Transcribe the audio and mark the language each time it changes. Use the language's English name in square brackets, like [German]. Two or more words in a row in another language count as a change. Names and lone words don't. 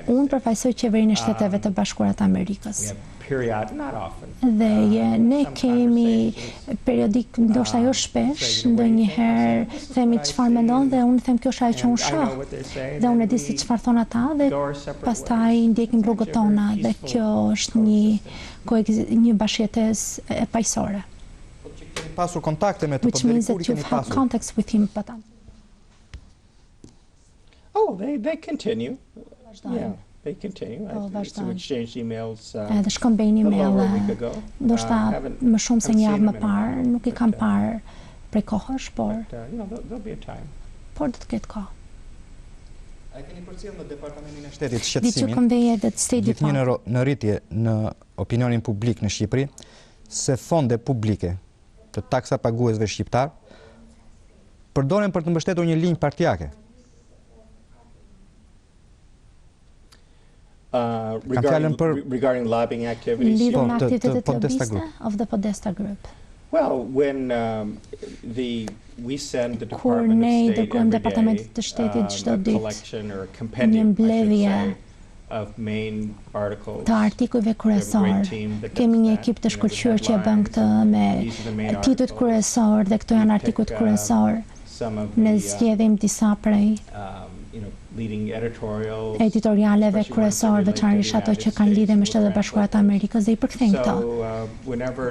[Albanian] Unë përfaqësoj qeverinë e Shteteve të Bashkuara të Amerikës. Dhe ne kemi periodik, ndoshta jo shpesh, ndonjëherë themi çfarë mendon dhe unë them kjo është ajo që unë shoh. Dhe unë e di se çfarë thon ata dhe pastaj ndjekim rrugët tona dhe kjo është një bashkëjetesë e paqësore. Pasur kontakte me të [English] which means that you've had contacts with him, but they continue. Yeah, they continue. So we exchanged emails. [Albanian] Edhe shkëmbejnë email. Ndoshta më shumë se një javë më parë, nuk i kam parë prej kohësh, por [English] there'll be a time. [Albanian] Por do të ketë kohë. Ai keni përcjellë në departamentin e shtetit shqetësimin. Gjithnjë në rritje në opinionin publik në Shqipëri se fonde publike të taksa paguesve shqiptar përdoren për të mbështetur një linjë partijake. [English] Regarding lobbying activities, [Albanian] lidhur me aktivitetet lobiste [English] of the Podesta Group. Well, when we send the Department of State every day [Albanian] një mbledhje të artikujve kryesorë. Kemi një ekip të shkëlqyer që e bën këtë me titujt kryesorë dhe këto janë artikujt kryesorë. Ne zgjedhim disa prej editorialeve kryesorë, veçanërisht ato që kanë lidhje me Shtetet e Bashkuara të Amerikës dhe i përkthejmë këto.